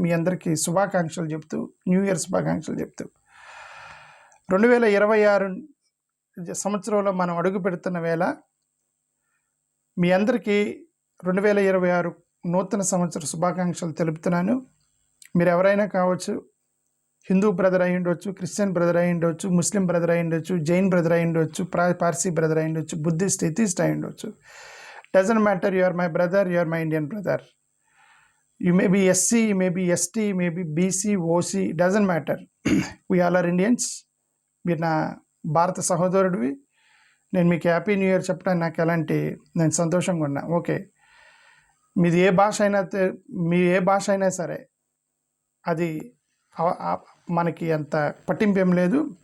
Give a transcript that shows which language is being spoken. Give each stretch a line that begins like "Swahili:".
Telugu: మీ అందరికీ శుభాకాంక్షలు చెప్తూ, న్యూ ఇయర్ శుభాకాంక్షలు చెప్తూ 2026 సంవత్సరంలో మనం అడుగు పెడుతున్న వేళ మీ అందరికీ 2026 నూతన సంవత్సర శుభాకాంక్షలు తెలుపుతున్నాను. మీరు ఎవరైనా కావచ్చు, హిందూ బ్రదర్ అయి ఉండొచ్చు, క్రిస్టియన్ బ్రదర్ అయి ఉండొచ్చు, ముస్లిం బ్రదర్ అయి ఉండొచ్చు, జైన్ బ్రదర్ అయి ఉండొచ్చు, పార్సీ బ్రదర్ అయి ఉండొచ్చు, బుద్ధిస్ట్, ఎథిస్ట్ అయి ఉండొచ్చు.
English: Doesn't matter, you are my brother, you are my Indian brother. You may be SC, you may be ST, you may be BC, OC, doesn't matter. We all are Indians.
Telugu: మీరు నా భారత సహోదరుడివి. నేను మీకు happy new year చెప్పడానికి నాకు నేను సంతోషంగా ఉన్నా. ఓకే, మీది ఏ భాష అయినా సరే అది మనకి అంత పట్టింపు ఏం లేదు.